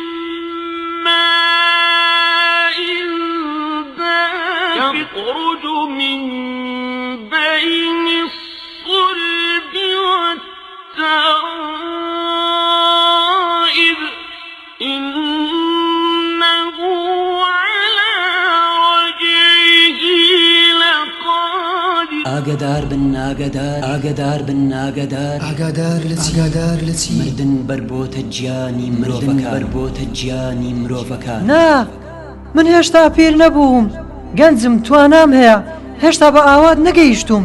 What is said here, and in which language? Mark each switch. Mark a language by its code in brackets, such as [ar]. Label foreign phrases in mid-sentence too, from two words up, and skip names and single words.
[ar] ماء دافق يخرج من بين الصلب والترائب إنه على رجعه لقادر. [ckb] ئاگادار بن ئاگادار لەچی مردن بربۆتە گیانی مرۆڤەکان. نا من هێشتا پیر نەبووم، گەنجم توانام هەیە، هێشتا بە ئاوات نەگەیشتوم.